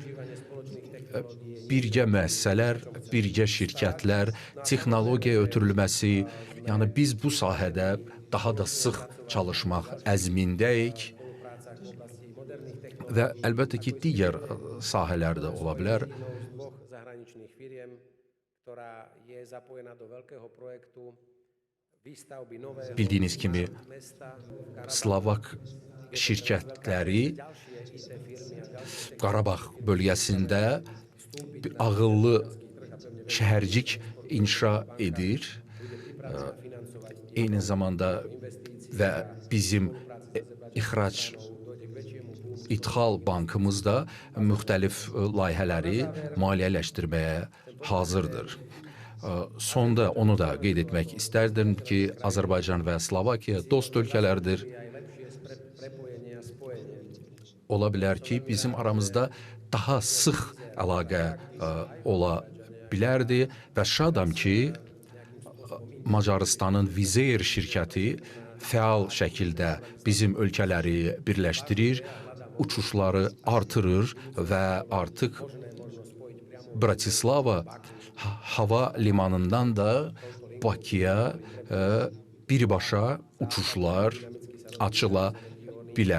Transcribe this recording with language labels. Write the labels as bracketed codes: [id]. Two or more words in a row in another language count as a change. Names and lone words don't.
[az] Birgə müəssisələr, birgə şirkətlər, texnologiya ötürülməsi, yəni biz bu sahədə daha da sıx çalışmaq əzmindəyik və əlbəttə ki, digər sahələr də ola bilər. [sk] dvoch zahraničných firiem, ktorá je zapojená do veľkého projektu výstavby nového [az] Bildiyiniz kimi [sk] mesta [az] Slovak şirkətləri [sk] ďalšie IT firmy a ďalšie [az] Qarabağ bölgəsində ağıllı şəhərcik inşa edir. Eyni zamanda və bizim İdxal bankımız da müxtəlif layihələri maliyyələşdirməyə hazırdır. Sonda onu da qeyd etmək istərdim ki, Azərbaycan və Slovakiya dost ölkələrdir. [sk] prepojenie a spojenie. [az] Ola bilər ki, bizim aramızda daha sıx əlaqə ola bilərdi və şadam ki, Macarıstanın Vizeer şirkəti fəal şəkildə bizim ölkələri birləşdirir, uçuşları artırır və artıq Bratislava hava limanından da Bakıya birbaşa uçuşlar açıla bilər.